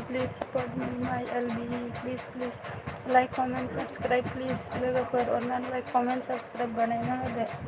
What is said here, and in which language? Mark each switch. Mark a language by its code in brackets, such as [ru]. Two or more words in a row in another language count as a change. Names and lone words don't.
[en] Please support me, my LB. Please like, comment, subscribe. [brx] Please लोगोफोर अननानै [en] like, comment, subscribe [brx] बानायना होदो.